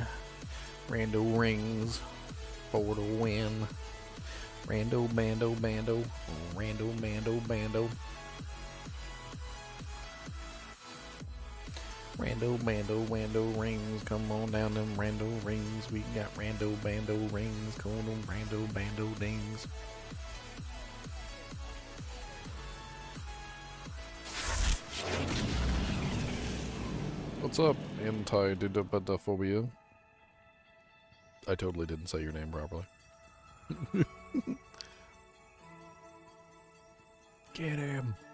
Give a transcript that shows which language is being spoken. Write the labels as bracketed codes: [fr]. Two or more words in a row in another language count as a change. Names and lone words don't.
[en] Rando rings for the win. Rando bando bando, rando bando bando. Rando bando rando rings, come on down them rando rings. We got rando bando rings, come on rando bando dings. What's up, anti-didaphobia? I totally didn't say your name properly. Get him.